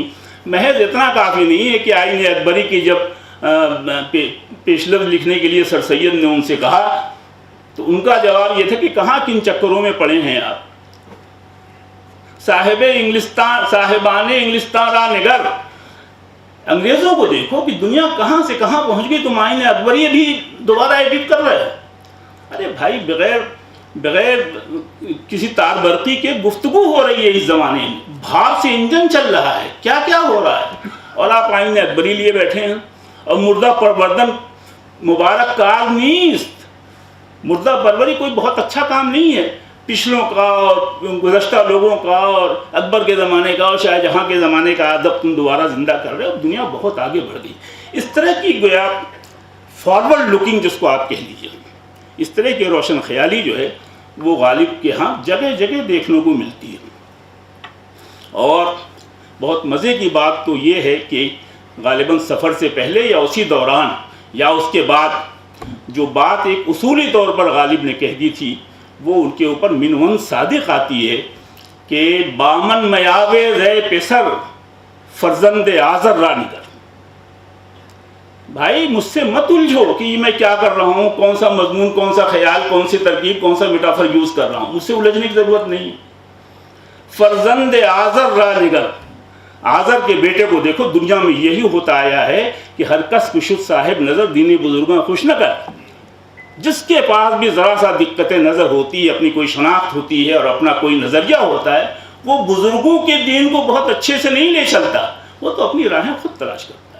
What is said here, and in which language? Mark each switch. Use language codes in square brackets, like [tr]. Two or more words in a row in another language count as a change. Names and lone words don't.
[ur] محض اتنا کافی نہیں ہے کہ آئین اکبری کی جب پیش لفظ لکھنے کے لیے سر سید نے ان سے کہا تو ان کا جواب یہ تھا کہ کہاں کن چکروں میں پڑے ہیں آپ، [fa] صاحبان انگلستان را نگر، [ur] انگریزوں کو دیکھو کہ دنیا کہاں سے کہاں پہنچ گئی، تم آئین اکبری بھی دوبارہ ایڈٹ کر رہے ہیں۔ ارے بھائی بغیر کسی تار برقی کے گفتگو ہو رہی ہے اس زمانے میں، بھاپ سے انجن چل رہا ہے، کیا کیا ہو رہا ہے، اور آپ آئین اکبری لیے بیٹھے ہیں۔ [fa] اور مردہ پروردن مبارک کار نیست، [ur] مردہ پروری کوئی بہت اچھا کام نہیں ہے، پچھلوں کا اور گزشتہ لوگوں کا اور اکبر کے زمانے کا اور شاہ جہاں کے زمانے کا ادب تم دوبارہ زندہ کر رہے ہو، دنیا بہت آگے بڑھ گئی۔ اس طرح کی گویا [en] forward looking [ur] جس کو آپ کہہ لیجیے، اس طرح کی روشن خیالی جو ہے وہ غالب کے ہاں جگہ جگہ دیکھنے کو ملتی ہے۔ اور بہت مزے کی بات تو یہ ہے کہ غالباً سفر سے پہلے یا اسی دوران یا اس کے بعد جو بات ایک اصولی طور پر غالب نے کہہ دی تھی وہ ان کے اوپر منون صادق آتی ہے کہ [fa] بامن میاوے رے پسر فرزند آذر را نگر، [ur] بھائی مجھ سے مت الجھو کہ میں کیا کر رہا ہوں، کون سا مضمون، کون سا خیال، کون سی ترکیب، کون سا [en] metaphor use [ur] کر رہا ہوں، مجھ سے الجھنے کی ضرورت نہیں۔ [fa] فرزند آذر را نگر، [ur] آذر کے بیٹے کو دیکھو، دنیا میں یہی ہوتا آیا ہے کہ [fa] ہر کس کشت صاحب نظر دینی بزرگاں خوش نہ کر، [ur] جس کے پاس بھی ذرا سا دقت نظر ہوتی ہے، اپنی کوئی شناخت ہوتی ہے اور اپنا کوئی نظریہ ہوتا ہے، وہ بزرگوں کے دین کو بہت اچھے سے نہیں لے چلتا، وہ تو اپنی راہیں خود تلاش کرتا ہے۔